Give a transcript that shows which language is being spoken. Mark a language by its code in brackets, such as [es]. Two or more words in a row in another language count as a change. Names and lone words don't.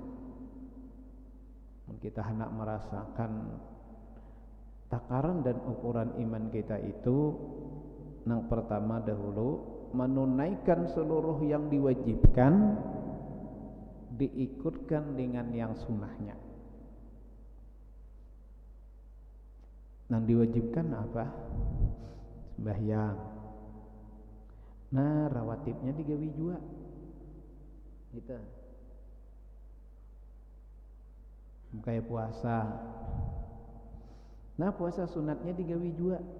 [id] Kita hendak merasakan takaran dan ukuran iman kita itu, yang pertama dahulu menunaikan seluruh yang diwajibkan diikutkan dengan yang sunnahnya. Yang diwajibkan apa? [bjn] Sembahyang, Nah rawatibnya digawi jua gitu. [id] Kayak puasa. [bjn] Nah puasa sunatnya digawi jua.